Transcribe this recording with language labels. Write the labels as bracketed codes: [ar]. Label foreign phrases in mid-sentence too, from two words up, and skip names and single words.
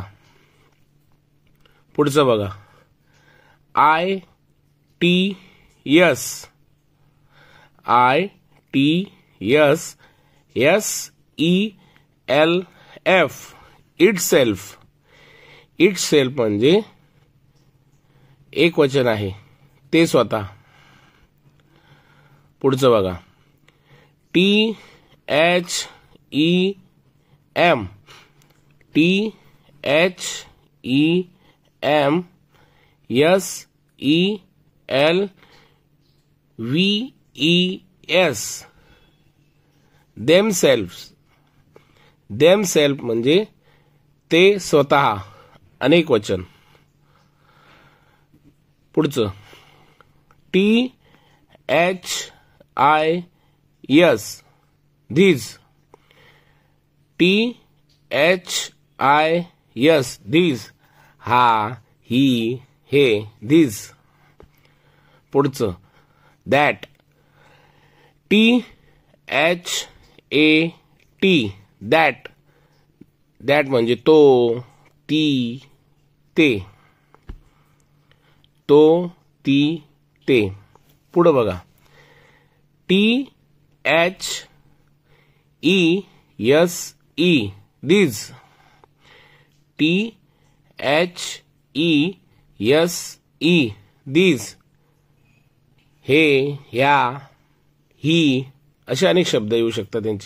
[mr] पुढचं बघा [en] I T S S E L F itself [mr] म्हणजे एक वचन आहे, ते स्वतः. पुढचं बघा [en] T H E M S E L V E S themselves [mr] म्हणजे ते स्वतः, अनेक वचन. पुढचं [en] T H I S these [mr] हा ही हे these. पुढचं [en] that that [mr] म्हणजे तो, ती, ते. तो, ती, ते. पुढे बघा [en] THESE these [mr] हे, ह्या, ही असे अनेक शब्द येऊ शकतात त्यांचे.